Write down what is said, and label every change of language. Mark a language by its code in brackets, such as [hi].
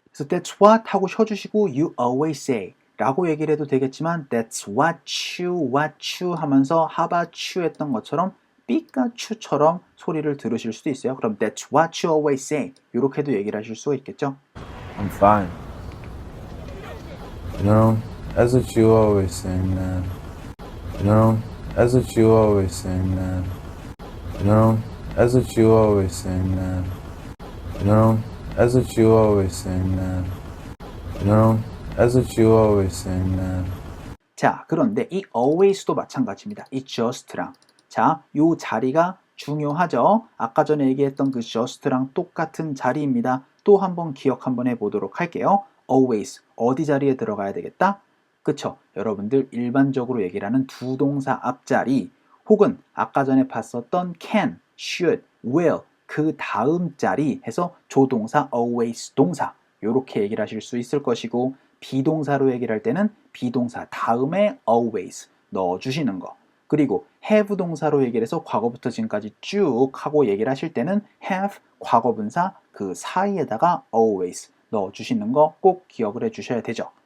[ko] 그래서 That's what 하고 쉬어주시고 [en] You always say [ko] 라고 얘기를 해도 되겠지만 That's what you 하면서 How about you 했던 것처럼 삐까츄처럼 소리를 들으실 수도 있어요. 그럼 [en] That's what you always say [ko] 이렇게도 얘기를 하실 수가 있겠죠. [en] I'm fine. You know, that's what you always say, man. You know, that's what you always say, man. You know, that's what you always say, man. You know, that's what you always say, man. You know, that's what you always say, man. [ko] 자, 그런데 이 always도 마찬가지입니다. 이 just랑. 자, 요 자리가 중요하죠. 아까 전에 얘기했던 그 just랑 똑같은 자리입니다. 또 한번 기억 한번 해보도록 할게요. always, 어디 자리에 들어가야 되겠다? 그쵸? 여러분들 일반적으로 얘기를 하는 두 동사 앞자리 혹은 아까 전에 봤었던 can, should, will 그 다음 자리 해서 조동사, always 동사 이렇게 얘기를 하실 수 있을 것이고 비동사로 얘기를 할 때는 비동사 다음에 always 넣어주시는 거 그리고 have 동사로 얘기를 해서 과거부터 지금까지 쭉 하고 얘기를 하실 때는 have 과거분사 그 사이에다가 always 넣어주시는 거 꼭 기억을 해주셔야 되죠.